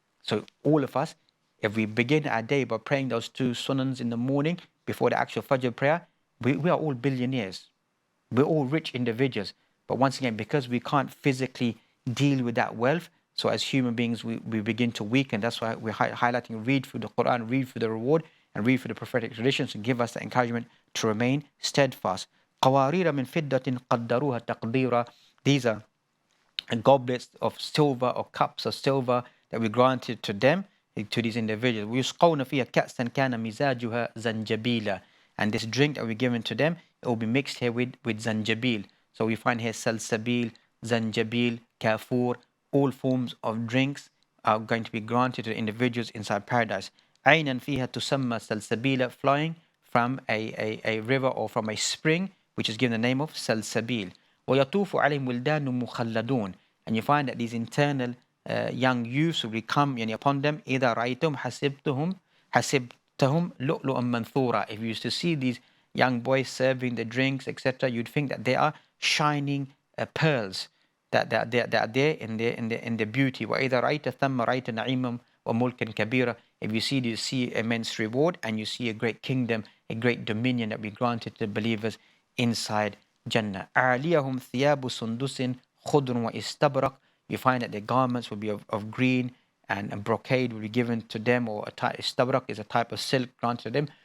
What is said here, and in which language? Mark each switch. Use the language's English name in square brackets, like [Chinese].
[English] So all of us, if we begin our day by praying those 2 sunnahs in the morning before the actual Fajr prayer, we are all billionaires. We're all rich individuals. But once again, because we can't physically deal with that wealth, so as human beings, we begin to weaken. That's why we're highlighting, read through the Quran, read through the reward, and read through the prophetic traditions to give us the encouragement to remain steadfast. [Arabic] قوارير من فضة قدروها تقديرا. [English] These are goblets of silver or cups of silver that we granted to them, to these individuals. [Arabic] ويسقون فيها كأسا كان مزاجها زنجبيلا. [English] And this drink that we're given to them, it will be mixed here with zanjabil. So we find here salsabil, zanjabil, kafur, all forms of drinks are going to be granted to the individuals inside paradise. [Arabic] عينا فيها تسمى سلسبيلا, [English] flowing from a river or from a spring, which is given the name of salsabil. [Arabic] ويطوف عليهم ولدان مخلدون. [English] And you find that these internal young youths will come upon them. [Arabic] إذا رأيتم حسبتهم لؤلؤا منثورا. [English] If you used to see these young boys serving the drinks, etc., you'd think that they are shining pearls that are there in their beauty. [Arabic] وإذا رأيت ثم رأيت نعيما وملكا كبيرا. [English] If you see immense reward and you see a great kingdom, a great dominion that we granted to the believers inside Jannah. [Arabic] أعليهم ثياب سندس خضر واستبرق. [English] You find that their garments will be of green and brocade will be given to them, or istabrak is a type of silk granted to them.